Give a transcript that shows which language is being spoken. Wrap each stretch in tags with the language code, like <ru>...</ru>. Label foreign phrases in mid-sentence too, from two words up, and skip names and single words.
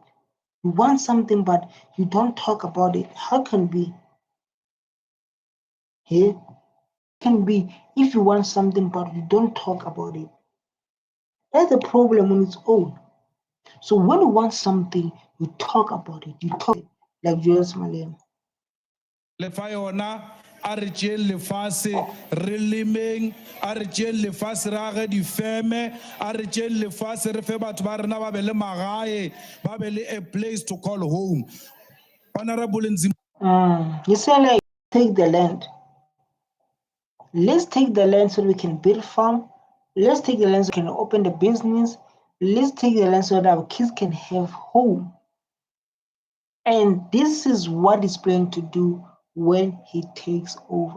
<en>You want something but you don't talk about it. How can it be? Yeah? Can be if you want something but you don't talk about it. That's a problem on its own. So when you want something, you talk about it. You talk like Julius Malema.</en> <nso>Le fa yona a re tšeng lefase re lemeng a re tšeng lefase re age difeme a re tšeng lefase re fe batho ba rena ba be le magae ba be le</nso> <en>a place to call home. Honorable Nzimande. You say like take the land. Let's take the land so we can build farm. Let's take the land so we can open the business. Let's take the land so that our kids can have home. And this is what he's planning to do when he takes over.</en>